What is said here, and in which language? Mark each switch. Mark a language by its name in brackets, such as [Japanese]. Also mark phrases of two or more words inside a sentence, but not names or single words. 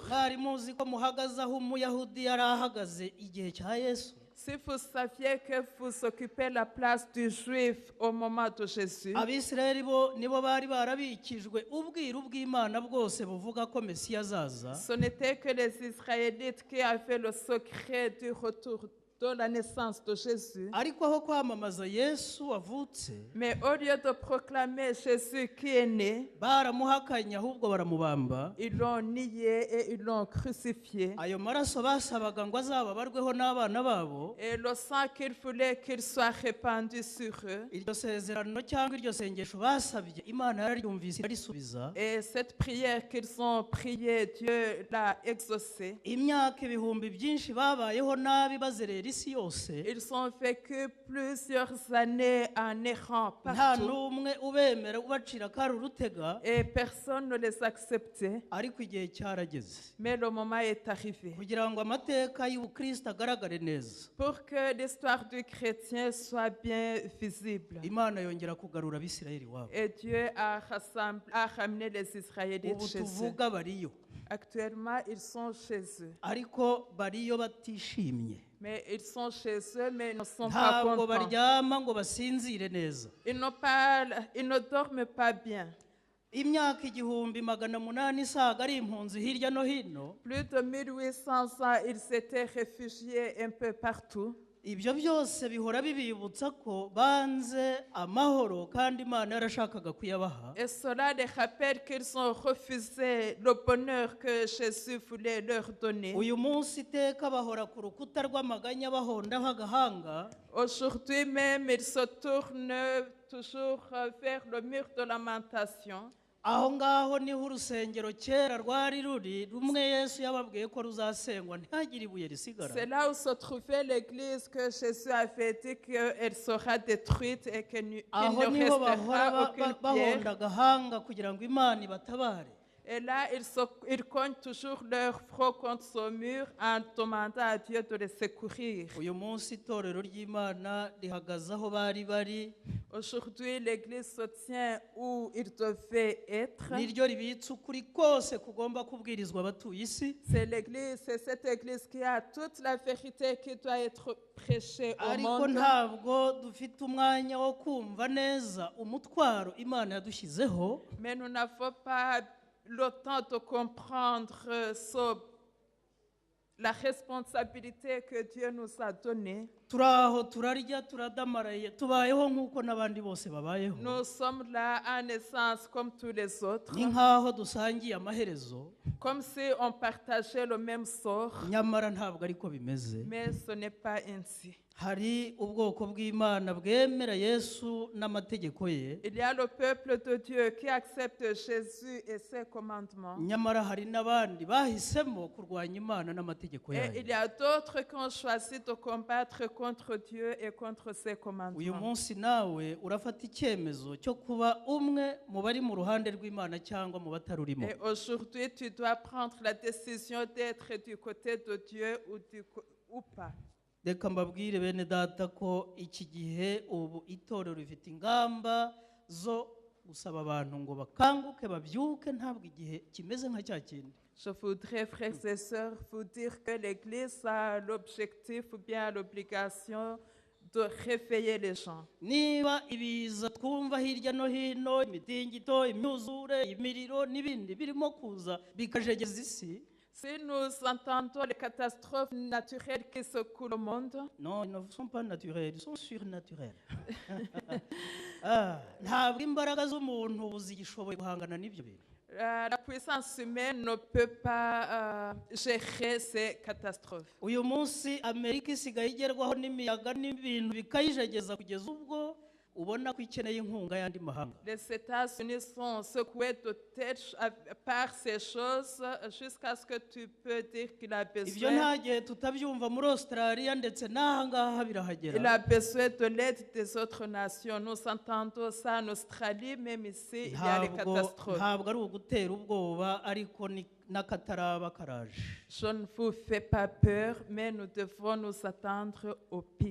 [Kinyarwanda] mwari muzi ko muhagaze aho umuyahudi yari ahagaze igihe cya Yesu. [French] si vous saviez que vous occupez la place du juif au moment de Jésus, [Kinyarwanda] Abisirayeli bo nibo bari barabikijwe ubwiru bw'Imana bwose buvuga ko Mesiya azaza. [French] ce n'était que les Israélites qui avaient le secret du retour de la naissance de Jésus. [Kinyarwanda] Ariko aho kwamamaza Yesu wavutse, [French] Mais au lieu de proclamer Jésus qui est né, [Kinyarwanda] baramuhakanye ahubwo baramubamba. [French] ils l'ont nié et ils l'ont crucifié. [Kinyarwanda] Ayo maraso basabaga ngo azababarweho n'abana babo. [French] Et le sang qu'il voulait qu'il soit répandu sur eux. [Kinyarwanda] Iryo sezerano cyangwa iryo sengesho basabye Imana yararyumvise irarisubiza. [French] Et cette prière qu'ils ont priée, Dieu l'a exaucée. [Kinyarwanda] Imyaka ibihumbi byinshi babayeho nabi bazerera isi yose. [French] Ils ont vécu plusieurs années en errant [Kinyarwanda] Nta [French] partout. [Kinyarwanda] n'umwe ubemera ubacira kari urutega. [French] Et personne ne les acceptait. [Kinyarwanda] Ariko igihe cyarageze [French] Mais le moment est arrivé. [Kinyarwanda] kugira ngo amateka y'ubukristo agaragare neza. [French] Pour que l'histoire du chrétien soit bien visible. [Kinyarwanda] Imana yongera kugarura Abisirayeli wabo. [French] Et Dieu a ramené les Israélites [Kinyarwanda] Ubu [French] chez eux. [Kinyarwanda] tuvuga bariyo, [French] Actuellement, ils sont chez eux. [Kinyarwanda] ariko bariyo batishimye. [French] Mais ils sont chez eux, mais ils ne sont pas [Kinyarwanda] Ntabwo [French] contents. [Kinyarwanda] baryama ngo basinzire neza. [French] Ils ne dorment pas bien. [Kinyarwanda] Imyaka 1800 isaga ari impunzi hirya no hino. [French] Plus de 1800 ans, ils s'étaient réfugiés un peu partout. [Kinyarwanda] Ibyo byose bihora bibibutsa ko banze amahoro kandi Imana yarashakaga kuyabaha. [French] Et cela les rappelle qu'ils ont refusé le bonheur que Jésus voulait leur donner. [Kinyarwanda] Uyu munsi iteka bahora ku rukuta rw'amaganya bahondaho agahanga. [French] Aujourd'hui même, ils se tournent toujours vers le mur de lamentation. [Kinyarwanda] Aho ngaho niho urusengero kera rwari ruri rumwe Yesu yababwiye ko ruzasengwa ntihagire ibuye risigara. [French] C'est là où se trouvait l'église que Jésus avait dit qu'elle sera détruite et qu'il ne [Kinyarwanda] Aho niho [French] restera [Kinyarwanda] bahora [French] aucune pierre. [Kinyarwanda] bahonda agahanga kugira ngo Imana ibatabare. [French] Et là, ils cognent toujours leur front contre son mur en demandant à Dieu de les secourir. [Kinyarwanda] uyu munsi itorero ry'Imana rihagaze aho bari bari [French] Aujourd'hui, l'Église se tient où il devait être. [Kinyarwanda] niryo ribitse ukuri kose kugomba kubwirizwa abatuye isi [French] C'est cette Église qui a toute la vérité qui doit être prêchée au [Kinyarwanda] ariko [French] monde. [Kinyarwanda] ntabwo dufite umwanya wo kumva neza umutwaro Imana yadushyizeho. [French] Mais nous n'avons pas le temps de comprendre la responsabilité que Dieu nous a donnée. [Kinyarwanda] turaho turarya turadamaraye tubayeho nk'uko n'abandi bose babayeho [French] Nous sommes là en essence comme tous les autres, [Kinyarwanda] ni nk'aho dusangiye amaherezo [French] comme si on partageait le même sort, [Kinyarwanda] nyamara ntabwo ariko bimeze. [French] mais ce n'est pas ainsi. [Kinyarwanda] hari ubwoko bw'Imana bwemera Yesu n'amategeko ye, [French] Il y a le peuple de Dieu qui accepte Jésus et ses commandements. [Kinyarwanda] nyamara hari n'abandi bahisemo kurwanya Imana n'amategeko [French] Et [Kinyarwanda] yayo. [French] il y a d'autres qui ont choisi de combattre contre Dieu et contre ses [Kinyarwanda] uyu [French] commandements. [Kinyarwanda] munsi nawe urafata icyemezo cyo kuba umwe mu bari mu ruhande rw'Imana cyangwa mu batarurimo. [French] Et aujourd'hui, tu dois prendre la décision d'être du côté de Dieu ou pas. [Kinyarwanda] reka mbabwire bene data ko iki gihe ubu itorero rifite ingamba zo gusaba abantu ngo bakanguke babyuke, ntabwo igihe kimeze nka cya kindi. [French] Je voudrais, frères et sœurs, vous dire que l'Église a l'objectif ou bien l'obligation de réveiller les gens. [Kinyarwanda] niba ibiza twumva hirya no hino, imitingito, imyuzure, imiriro n'ibindi birimo kuza bikajegeza isi, [French] Si nous entendons les catastrophes naturelles qui secouent le monde, non, ils ne sont pas naturels, ils sont surnaturels. [Kinyarwanda] ntabwo imbaraga z'umuntu ubu zigishoboye guhangana n'ibyo bintu. [French] la puissance humaine ne peut pas gérer ces catastrophes. [Kinyarwanda] uyu munsi Amerika isigaye igerwaho n'imiyaga n'ibintu bikayijegeza kugeza ubwo ubona ko ikeneye inkunga y'andi mahanga. [French] Les États-Unis sont secoués par ces choses jusqu'à ce que tu peux dire qu'il a [Kinyarwanda] ibyo [French] besoin. [Kinyarwanda] nta gihe tutabyumva muri Australia ndetse n'aha ngaha [French] Il [Kinyarwanda] birahagera. [French] a besoin de l'aide des autres nations. Nous entendons ça en Australie, même ici, il y a les catastrophes. [Kinyarwanda] ntabwo ari ugutera ubwoba, ariko ni n'akataraba karaje. [French] Je ne vous fais pas peur, mais nous devons nous attendre au pire.